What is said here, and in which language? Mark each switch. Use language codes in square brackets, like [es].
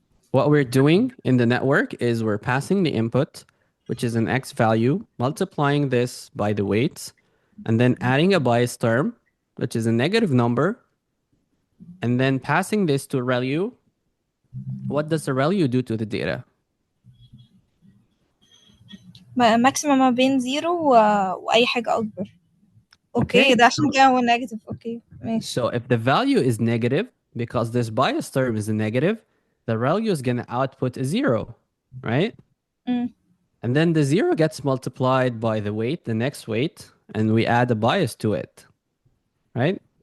[en] What we're doing in the network is we're passing the input, which is an X value, multiplying this by the weights, and then adding a bias term, which is a negative number, and then passing this to a ReLU. What does the ReLU do to the data? [ar] ماكسيمم ما بين 0 واي حاجه اكبر. اوكي ده عشان كده هو نيجاتيف. اوكي ماشي. [en] So if the value is negative, because this bias term is a negative, the ReLU is going to output a 0, right? And then the 0 gets multiplied by the weight, the next weight, and we add a bias to it, right?